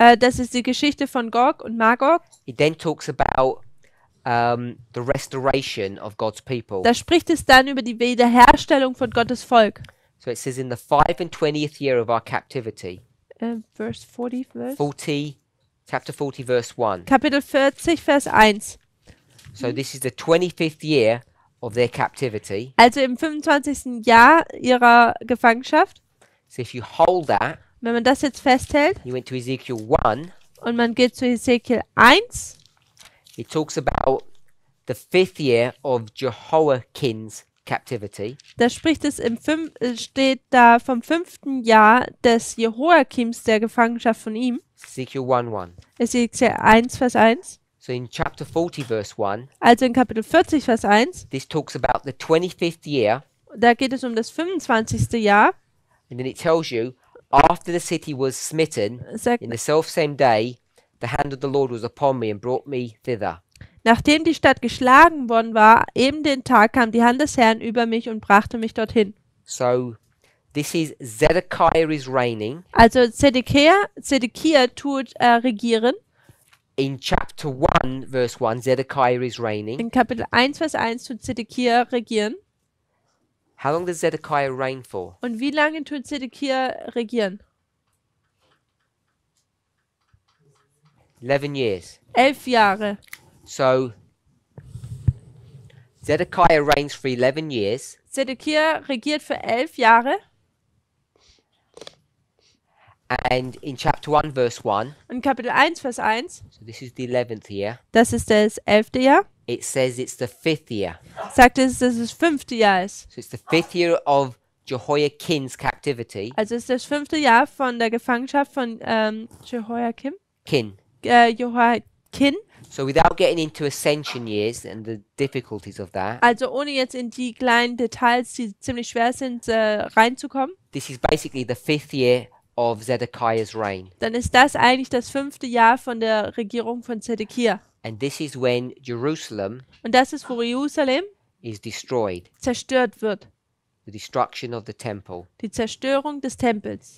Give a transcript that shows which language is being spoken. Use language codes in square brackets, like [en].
[de] das ist die Geschichte von Gog und Magog. [en] It then talks about the restoration of God's people. [de] Da spricht es dann über die Wiederherstellung von Gottes Volk. [en] So it says in the 25th year of our captivity, Verse 40, chapter 40, verse 1. [de] Kapitel 40, Vers 1. [en] So this is the 25th year of their captivity. [de] Also im 25. Jahr ihrer Gefangenschaft. [en] So if you hold that, [de] Wenn man das jetzt festhält [en] you went to Ezekiel 1, [de] und man geht zu Hesekiel 1, [en] it talks about the 5th year of Jehoiakim's captivity. [de] da spricht es steht da vom 5. Jahr des Jehoiakims, der Gefangenschaft von ihm. [en] Ezekiel 1:1. [de] Hesekiel 1, Vers 1. [en] So in chapter 40, verse 1, [de] Also in Kapitel 40, Vers 1, [en] this talks about the 25th year, [de] da geht es um das 25. Jahr. [en] and then it tells you, after the city was smitten, [de] Sagt, [en] in the selfsame day, the hand of the Lord was upon me and brought me thither. [de] nachdem die Stadt geschlagen worden war, eben den Tag kam die Hand des Herrn über mich und brachte mich dorthin. [en] So this is Zedekiah is reigning. [de] Also Zedekia tut regieren. [en] In chapter 1, verse 1, Zedekiah is reigning. [de] In Kapitel 1, Vers 1 tut Zedekia regieren. [en] How long does Zedekiah reign for? [de] Und wie lange tut Zedekia regieren? [en] 11 years. [de] 11 Jahre. [en] So Zedekiah reigns for 11 years. [de] Zedekia regiert für 11 Jahre. [en] And in chapter 1, verse 1, [de] Und Kapitel 1, Vers 1, [en] so this is the 11th year, [de] das ist das 11. Jahr, [en] it says it's the 5th year. [de] sagt es, dass es das 5. Jahr ist. [en] So it's the 5th year of Jehoiakim's captivity. [de] Also es ist das 5. Jahr von der Gefangenschaft von Jehoiakim. Jehoiakim. [en] So without getting into ascension years and the difficulties of that, [de] Also ohne jetzt in die kleinen Details, die ziemlich schwer sind, reinzukommen, [en] this is basically the 5th year of Zedekiah's reign. [de] dann ist das eigentlich das 5. Jahr von der Regierung von Zedekia. [en] And this is when Jerusalem [de] Und das ist, wo Jerusalem [en] is destroyed, [de] zerstört wird. [en] the destruction of the temple. [de] Die Zerstörung des Tempels.